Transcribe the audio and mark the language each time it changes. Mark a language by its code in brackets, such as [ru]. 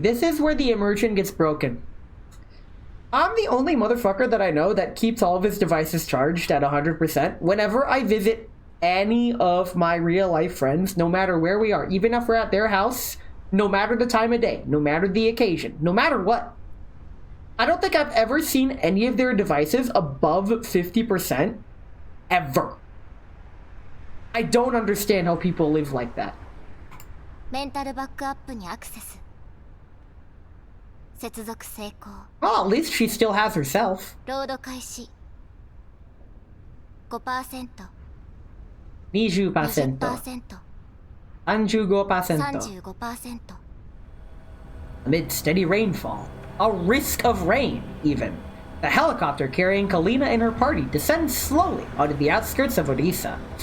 [en] This is where the immersion gets broken. I'm the only motherfucker that I know that keeps all of his devices charged at 100% whenever I visit any of my real life friends, no matter where we are, even if we're at their house, no matter the time of day, no matter the occasion, no matter what. I don't think I've ever seen any of their devices above 50%, ever. I don't understand how people live like that. [ja] メンタルバックアップにアクセス。接続成功。 [en] Well, at least she still has herself. [ja] ロード開始。 5%。 [en] 20%. [ja] 20%。 [en] 35%. [ja] 35%。 [en] Amid steady rainfall, a risk of rain, even, the helicopter carrying Kalina and her party descends slowly onto the outskirts of Odessa.